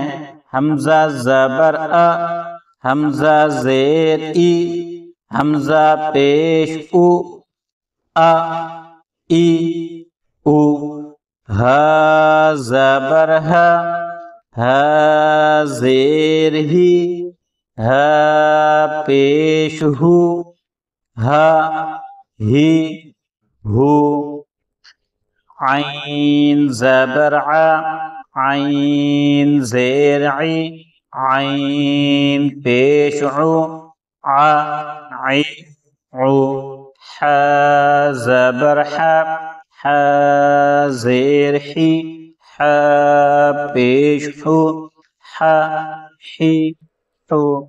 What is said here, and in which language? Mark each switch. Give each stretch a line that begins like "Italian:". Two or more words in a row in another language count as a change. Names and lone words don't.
Urdu: حمزہ زبر آ، حمزہ زیر ای، حمزہ پیش او، آ ای او، ہا زبر ہا، ہا زیر ہی، ہا پیش ہو، ہا ہی ہو، عین زبر ع، عین زیر عی، عین پیش عو، ع عی عو، ح زبر ح، ح زیر حی، ح پیش حو، ح حی حو،